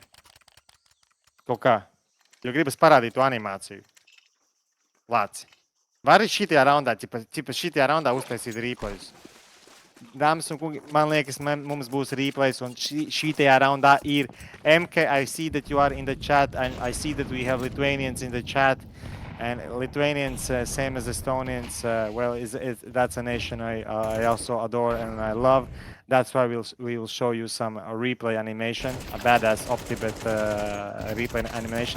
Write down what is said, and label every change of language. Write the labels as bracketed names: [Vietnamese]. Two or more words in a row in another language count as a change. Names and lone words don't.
[Latvian] Kaut kā. Jo gribas parādīt to animāciju. Lāci. Vari šitajā raundā, šitajā raundā uztaisīt replayus. dāmas un kungi, man liekas, mums būs replays, un šī tajā raundā ir MK. [English] I see that you are in the chat, and I see that we have Lithuanians in the chat. And Lithuanians, same as Estonians, well, that's a nation I also adore and I love. That's why we will show you some replay animation, a badass OpTibet replay animation.